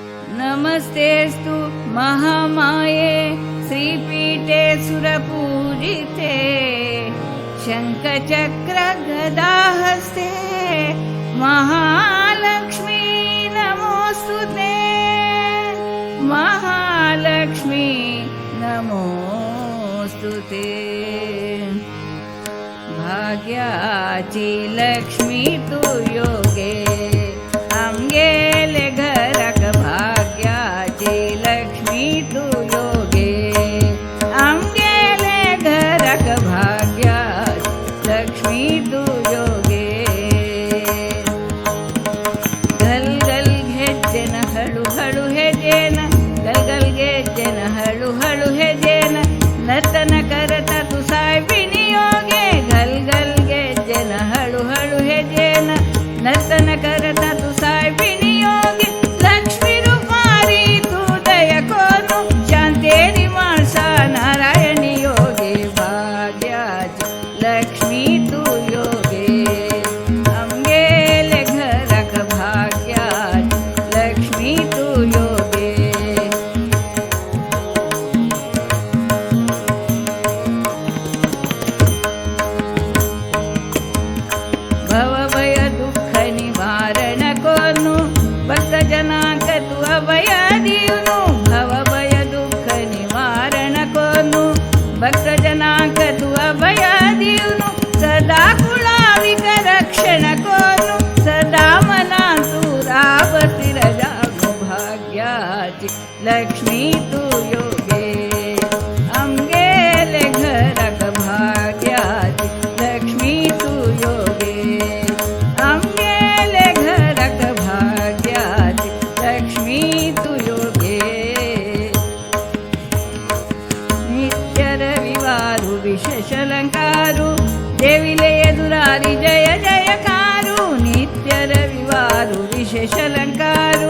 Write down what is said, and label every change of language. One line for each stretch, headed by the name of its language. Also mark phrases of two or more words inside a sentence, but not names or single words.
Sanskrit: नमस्तेस्तु महामाये श्रीपीठे सुरपूजिते शङ्खचक्रगदाहस्ते महालक्ष्मी नमोस्तुते महालक्ष्मी नमोस्तुते
Konkani: भाग्याची लक्ष्मी तू योगे आमगेले घराक भाग्याची लक्ष्मी तू योगे आमगेले घराक भाग्याची लक्ष्मी तू योगे गल गल घेजेन हळू हळू हेजेन गल गल घेजेन हळू हळू हेजेन नर्तन करता तू सायबिनी योगे गल गल घेजेन हळू हळू हेजेन नर्तन करता तू सायबिनी योगे लक्ष्मी रूपारी तू दया कोनु शांतेरी माणसा नारायणी योगे भाग्याची लक्ष्मी तू योगे आमगेले घराक भाग्याची लक्ष्मी तू योगे भवभय दुःख निवारण कोनु भक्तजनाक तू अभय दीवनु भवभय दुःख निवारण कोनु भक्तजनाक तू अभय दीवनु सदा कुळाविक रक्षण कोनु सदा मना तू रावती रजागो भाग्याची लक्ष्मी तू योगे आमगेले घराक भाग्याची लक्ष्मी तू योगे आमगेले घराक भाग्याची लक्ष्मी तू योगे नित्य रविवारू विशेष अलंकारू देविले एदुरारी जय जयकारू नित्य रविवारू विशेष अलंकार